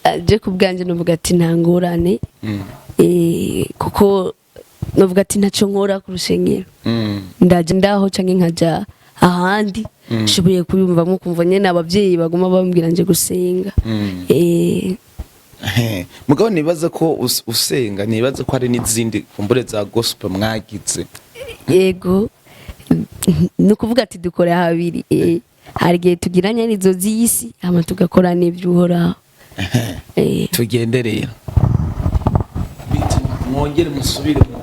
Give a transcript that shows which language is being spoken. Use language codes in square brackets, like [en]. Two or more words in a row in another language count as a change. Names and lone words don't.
[rn] Je kubwanje novuga ati nta ngorane. Kuko novuga ati ntaco nkora ku rushengero. Ndaje ndaho canke nkaja ahandi shubuye kubimva nko kumva nyene abavyeyi baguma bambwira nje gusenga. Mugabo nibaza ko usenga nibaza ko hari n'izindi kumbure za gospel mwagize. Yego. Nukuvuga ati dukora habiri. Hari gihe tugiranya nizo z'isi ama tugakora n'ivyuhoraho. Tugenderera. Mwongere musubire